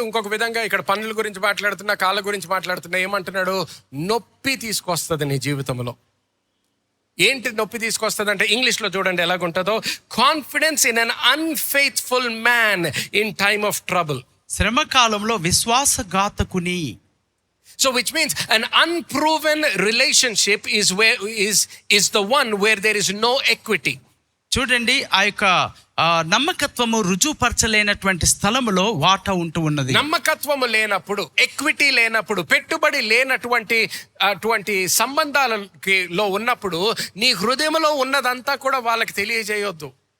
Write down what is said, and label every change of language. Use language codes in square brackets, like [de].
[te] ఇంకొక విధంగా ఇక్కడ పనుల గురించి మాట్లాడుతున్నా, కాళ్ళ గురించి మాట్లాడుతున్నా. ఏమంటున్నాడు? నొప్పి తీసుకొస్తుంది నీ జీవితంలో. ఏంటి నొప్పి తీసుకొస్తుంది అంటే ఇంగ్లీష్లో చూడండి ఎలాగుంటుందో. [en] Confidence in an unfaithful man in time of trouble. [te] శ్రమ కాలంలో విశ్వాసఘాతకుని. [en] So which means an unproven relationship is the one where there is no equity. [te] చూడండి, ఆ యొక్క నమ్మకత్వము రుజువుపరచలేనటువంటి స్థలములో వాటా ఉంటూ ఉన్నది. నమ్మకత్వము లేనప్పుడు, ఎక్విటీ లేనప్పుడు, పెట్టుబడి లేనటువంటి సంబంధాలలో ఉన్నప్పుడు నీ హృదయంలో ఉన్నదంతా కూడా వాళ్ళకి తెలియజేయొద్దు.